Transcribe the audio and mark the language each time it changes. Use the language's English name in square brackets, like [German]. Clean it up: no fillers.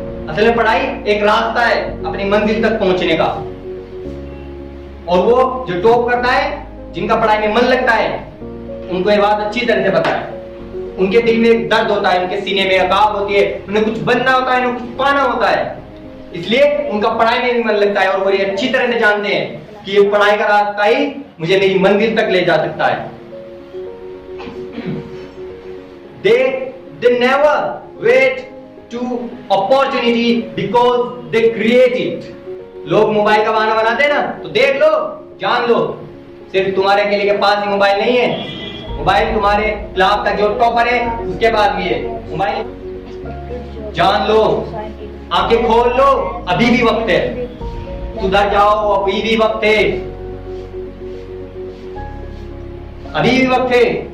[Hindi] असल में पढ़ाई एक रास्ता है अपनी मंजिल तक पहुंचने का। और वो जो टॉप करता है, जिनका पढ़ाई में मन लगता है, उनको ये बात अच्छी तरह से पता है। उनके दिल में एक दर्द होता है, उनके सीने में अकाब होती है, उन्हें कुछ बनना होता है, उन्हें कुछ पाना होता है, इसलिए उनका पढ़ाई में भी मन लगता है। और वो ये अच्छी तरह से जानते हैं कि ये पढ़ाई का रास्ता ही मुझे मेरी मंजिल तक ले जा सकता है। [English] They never wait to opportunity because they create it। [Hindi] लोग मोबाइल का बहाना बनाते हैं ना, तो देख लो, जान लो, सिर्फ तुम्हारे अकेले के पास ही मोबाइल नहीं है। मोबाइल तुम्हारे क्लास का जो टॉपर है उसके पास भी है मोबाइल। जान लो, आंखें खोल लो, अभी भी वक्त है, सुधर जाओ, अभी भी वक्त है, अभी भी वक्त है।